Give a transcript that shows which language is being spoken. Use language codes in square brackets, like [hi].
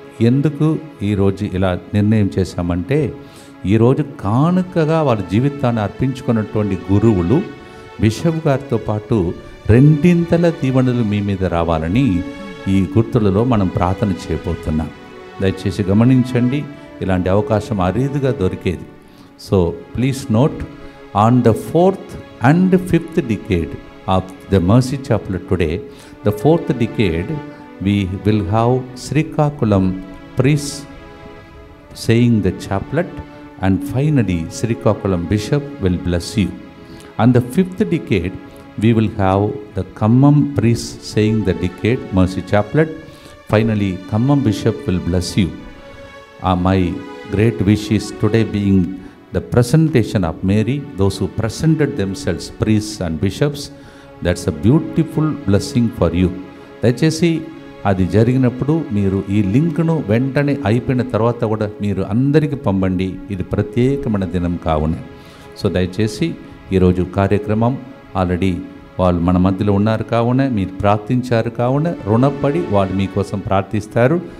[te] ఎందుకు ఈరోజు ఇలా నిర్ణయం చేశామంటే, ఈరోజు కానుకగా వాళ్ళ జీవితాన్ని అర్పించుకున్నటువంటి గురువులు బిషప్ గారితో పాటు 2 దీవెనలు మీ మీద రావాలని ఈ గుర్తులలో మనం ప్రార్థన చేయబోతున్నాం. దయచేసి గమనించండి, ఇలాంటి అవకాశం అరీదుగా దొరికేది. [en] So please note, on the 4th and 5th decade of the Mercy Chapel today, the 4th decade, we will have Srikakulam priest saying the chaplet, and finally Srikakulam bishop will bless you. On the 5th decade, we will have the Khammam priest saying the decade Mercy Chaplet. Finally, Khammam bishop will bless you. My great wish is today being the presentation of Mary, those who presented themselves, priests and bishops. That's a beautiful blessing for you. [te] దయచేసి అది జరిగినప్పుడు మీరు ఈ లింక్ను వెంటనే అయిపోయిన తర్వాత కూడా మీరు అందరికీ పంపండి. ఇది ప్రత్యేకమైన దినం కావున. సో దయచేసి ఈరోజు కార్యక్రమం ఆల్రెడీ వాళ్ళు మన మధ్యలో ఉన్నారు కావున, మీరు ప్రార్థించారు కావున రుణపడి వాళ్ళు మీకోసం ప్రార్థిస్తారు.